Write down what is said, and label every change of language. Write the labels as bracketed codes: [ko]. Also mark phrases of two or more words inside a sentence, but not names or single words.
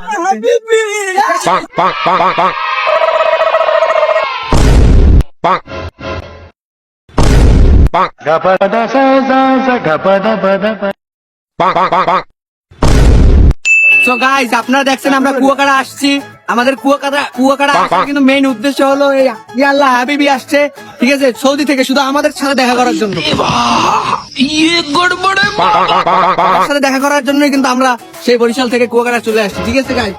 [en] Habibi. Bonk, bonk, bonk, bonk, bonk. Bonk. Bonk. Bonk, bonk, bonk, bonk. So guys, [bn] আপনারা দেখছেন আমরা কুয়াকাটা আসছি। আমাদের কুয়াকাটা আসার কিন্তু মেইন উদ্দেশ্য হলো এই আল্লাহ হাবিবি আসছে, ঠিক আছে, সৌদি থেকে শুধু আমাদের সাথে দেখা করার জন্য। আমার সাথে দেখা করার জন্যই কিন্তু আমরা সেই বরিশাল থেকে কুয়াকাটা চলে আসছি, ঠিক আছে গাইস।